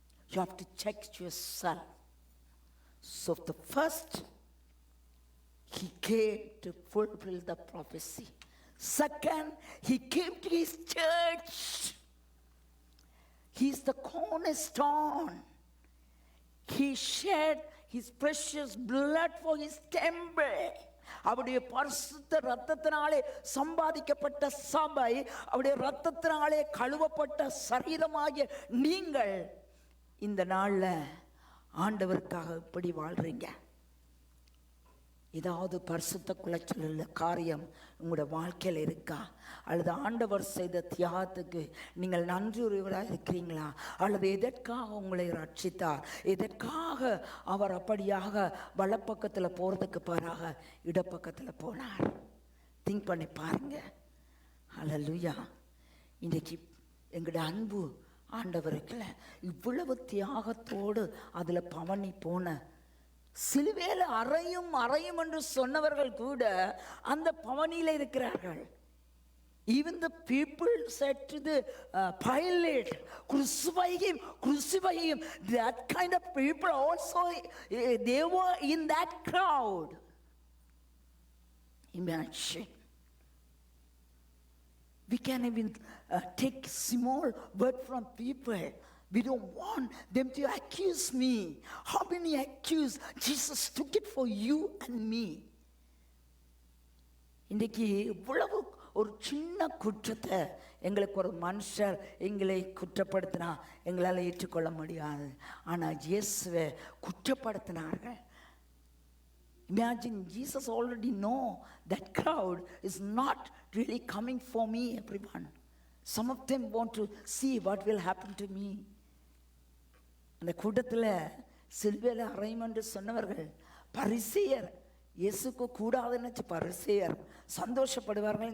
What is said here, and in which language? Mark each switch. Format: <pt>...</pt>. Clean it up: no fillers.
<en>You have to check yourself. So the first, he came to fulfill the prophecy. Second, he came to his church. He's the cornerstone. He shed his precious blood for his temple.</en> <ta>அவருடைய பரிசுத்த இரத்தத்தினாலே சம்பாதிக்கப்பட்ட சபை, அவருடைய இரத்தத்தினாலே கழுவப்பட்ட சரீரமாகிய நீங்கள் இந்த நாள்ல ஆண்டவருக்காக எப்படி வாழ்றீங்க? ஏதாவது பரிசுத்த குலைச்சல் காரியம் உங்களோட வாழ்க்கையில் இருக்கா? அல்லது ஆண்டவர் செய்த தியாகத்துக்கு நீங்கள் நன்றியுடையவராக இருக்கிறீங்களா? அல்லது எதற்காக உங்களை ரட்சித்தார்? எதற்காக அவர் அப்படியாக வலப்பக்கத்தில் போகிறதுக்கு பாராக இடப்பக்கத்தில் போனார்? திங்க் பண்ணி பாருங்க. ஹல்லேலூயா. இன்றைக்கு எங்களோட அன்பு ஆண்டவருக்குல இவ்வளவு தியாகத்தோடு அதில் பவனி போன, சிலுவையில் அறையும் என்று சொன்னவர்கள் கூட அந்த பவனியில் இருக்கிறார்கள்.</ta> <en>Even the people said to the Pilate, crucify him. That kind of people also, they were in that crowd. Imagine. We can even take small word from people. We don't want them to accuse me. How many accuse? Jesus took it for you and me.</en> <ta>இன்றைக்கு இவ்வளவு ஒரு சின்ன குற்றத்தை எங்களுக்கு ஒரு மனுஷர் எங்களை குற்றப்படுத்தினா எங்களால் ஏற்றுக்கொள்ள முடியாது. ஆனால் இயேசுவை குற்றப்படுத்தினார்கள்.</ta> <en>Imagine, Jesus already know that crowd is not really coming for me, everyone. Some of them want to see what will happen to me.</en> <ta>அந்த கூட்டத்தில் சிலுவையில் அறையும் என்று சொன்னவர்கள் பரிசேயர். இயேசுக்கு கூடாதுன்னு பரிசேயர் சந்தோஷப்படுவார்கள்.</ta>